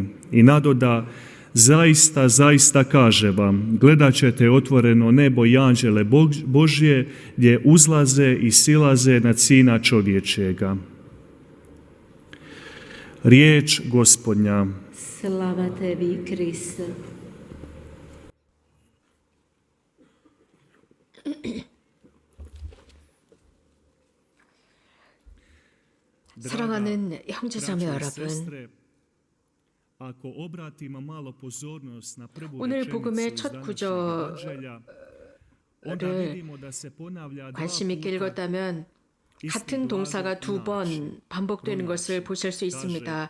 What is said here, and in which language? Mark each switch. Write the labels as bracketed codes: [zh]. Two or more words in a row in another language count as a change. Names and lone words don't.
[hr] I nadoda: zaista, zaista kaže vam, gledat ćete otvoreno nebo i anđele Božje, gdje uzlaze i silaze nad Sina čovječjega. Riječ Gospodnja. Slava tebi, Kriste. [ko] 사랑하는 형제자매 여러분, 오늘 복음의 첫 구절을 관심 있게 읽었다면 같은 동사가 두 번 반복되는 것을 보실 수 있습니다.